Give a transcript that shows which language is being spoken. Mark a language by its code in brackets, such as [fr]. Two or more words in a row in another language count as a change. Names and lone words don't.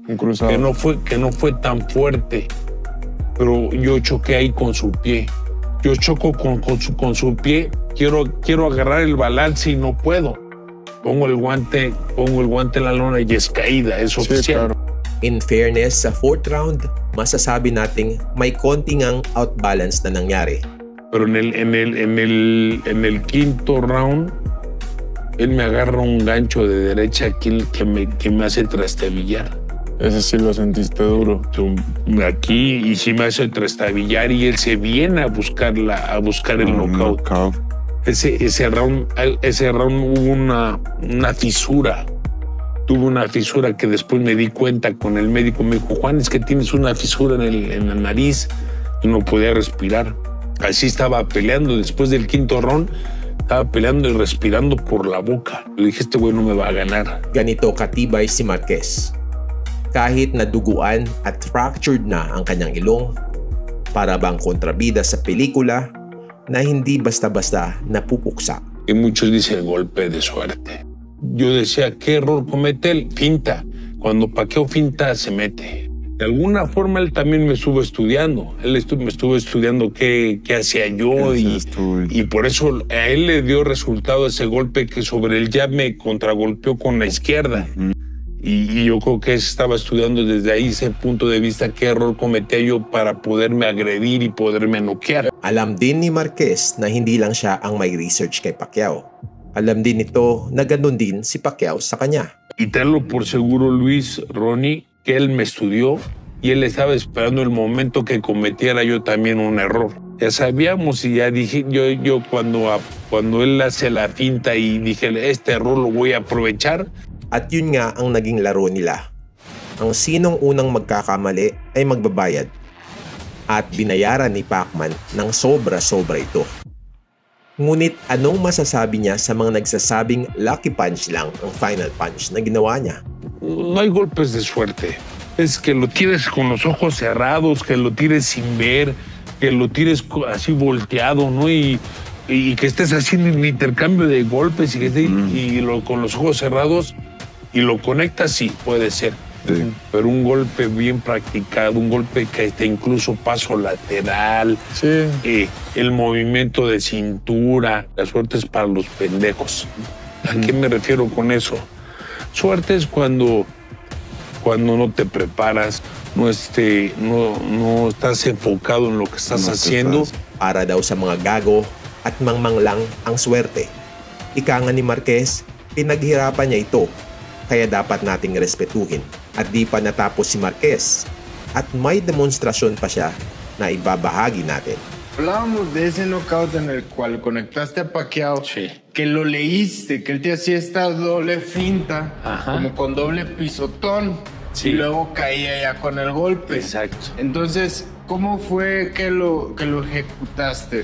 [es] un cruzado. Que no fue tan fuerte, pero yo choqué ahí con su pie. Yo choco con su pie, quiero agarrar el balance y no puedo. Pongo el guante en la lona y es caída, es oficial. Claro. [en] In fairness, [tl] sa [en] fourth round, [tl] masasabi nating may konting ang outbalance na nangyari. [es] Pero en el quinto round, él me agarra un gancho de derecha aquí que me hace trastabillar. Ese sí lo sentiste duro. Aquí y sí me hace trastabillar y él se viene a buscar el knockout. Ese round hubo una fisura. Tuve una fisura que después me di cuenta con el médico. Me dijo, Juan, es que tienes una fisura en la nariz y no podía respirar. Así estaba peleando. Después del quinto round, estaba peleando y respirando por la boca. Le dije, este güey no me va a ganar. [tl] Ganito katibay si Marquez. Kahit naduguan at fractured na ang kanyang ilong, para bang kontrabida sa pelikula na hindi basta-basta napupuksa. [es] Y muchos dicen golpe de suerte. Yo decía, ¿qué error comete él? Finta. Cuando Pacquiao finta, se mete. De alguna forma él también me estuvo estudiando. Me estuvo estudiando qué hacía yo y por eso a él le dio resultado ese golpe que sobre el jab me contragolpeó con la izquierda. Y yo creo que estaba estudiando desde ahí ese punto de vista qué error cometía yo para poderme agredir y poderme noquear. [tl] Alam din ni Marquez na hindi lang siya ang may research kay Pacquiao. Alam din nito na ganun din si Pacquiao sa kanya. [es] Y tenlo por seguro, Luis, Ronnie, que él me estudió y él estaba esperando el momento que cometiera yo también un error. Ya sabíamos y ya dije, yo cuando él hace la finta y dije, este error lo voy a aprovechar. [tl] At yun nga ang naging laro nila. Ang sinong unang magkakamali ay magbabayad. At binayaran ni Pacman ng sobra-sobra ito. Ngunit anong masasabi niya sa mga nagsasabing [en] lucky punch [tl] lang ang [en] final punch [tl] na ginawa niya? [es] No hay golpes de suerte. Es que lo tires con los ojos cerrados, que lo tires sin ver, que lo tires así volteado, ¿no? Y que estés haciendo un intercambio de golpes con los ojos cerrados y lo conectas, sí, puede ser. Sí. Pero un golpe bien practicado, un golpe que incluso paso lateral, sí. El movimiento de cintura, la suerte es para los pendejos. ¿A qué me refiero con eso? Suerte es cuando no te preparas, no estás enfocado en lo que estás haciendo. [tl] Para daw sa mga gago at mangmang lang ang swerte. Ika nga ni Marquez, pinaghirapan niya ito, kaya dapat nating respetuhin. At di pa natapos si Marquez, at may demonstrasyon pa siya na ibabahagi natin. [es] Hablábamos de ese knockout en el cual conectaste a Pacquiao, sí. Que lo leíste, que él te hacía esta doble finta, como con doble pisotón, sí. Y luego caía ya con el golpe. Exacto. Entonces, ¿cómo fue que lo ejecutaste?